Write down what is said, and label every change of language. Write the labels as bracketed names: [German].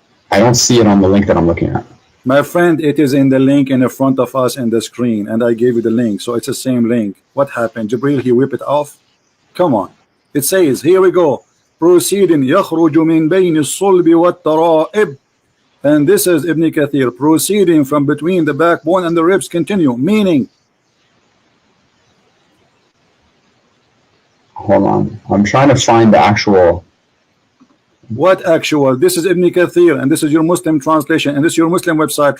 [English] I don't see it on the link that I'm looking at. My friend, it is in the link in the front of us in the screen, and I gave you the link, so it's the same link. What happened? Jibril, he whipped it off? Come on. It says, here we go. Proceeding, [Arabic] يخرج من بين الصلب والترائب. [English] And this is Ibn Kathir, proceeding from between the backbone and the ribs. Continue. Meaning. Hold on. I'm trying to find the actual. What actual? This is Ibn Kathir, and this is your Muslim translation, and this is your Muslim website.